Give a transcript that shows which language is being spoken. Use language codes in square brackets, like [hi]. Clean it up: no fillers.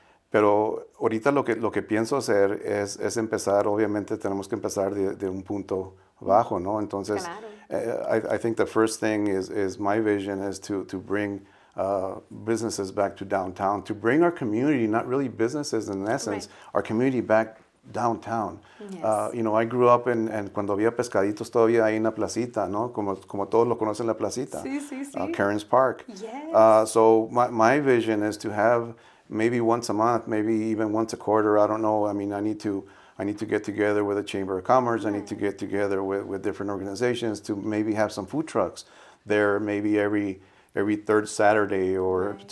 [es] Pero ahorita lo que pienso hacer es empezar, obviamente tenemos que empezar de un punto bajo, ¿no? Entonces, claro. [en] I think the first thing is my vision is to bring businesses back to downtown, to bring our community, not really businesses in essence, right. Our community back downtown. Yes. You know, I grew up [es] cuando había pescaditos todavía ahí en la placita, ¿no? Como todos lo conocen, la placita. Sí, sí, sí. Karen's Park. [en] Yes. So my vision is to have maybe once a month, maybe even once a quarter, I don't know. I mean, I need to get together with the Chamber of Commerce. Right. I need to get together with different organizations to maybe have some food trucks there, maybe every third Saturday, or right.